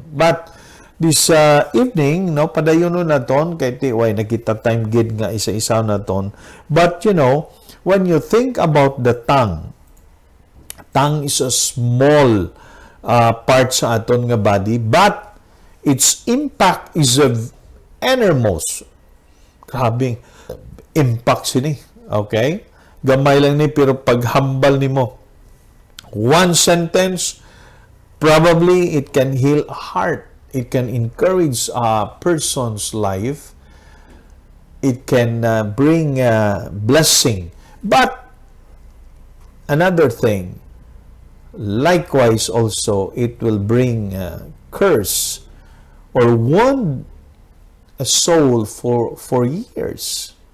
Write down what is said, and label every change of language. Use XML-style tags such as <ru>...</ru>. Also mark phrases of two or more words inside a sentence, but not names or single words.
<en>But this evening,</en> <hil>no, padayonon naton kay tiway nakita time gid nga isa-isa naton.</hil> <en>But you know, when you think about the tongue is a small part</en> <hil>sa aton nga</hil> <en>body, but its impact is of enormous.</en> <hil>Grabing impact sini. Okay? Gamay lang ni, pero paghambal ni mo,</hil> <en>one sentence, probably it can heal a heart. It can encourage a person's life. It can bring blessing. But another thing, likewise also, it will bring curse or wound a soul for years.</en>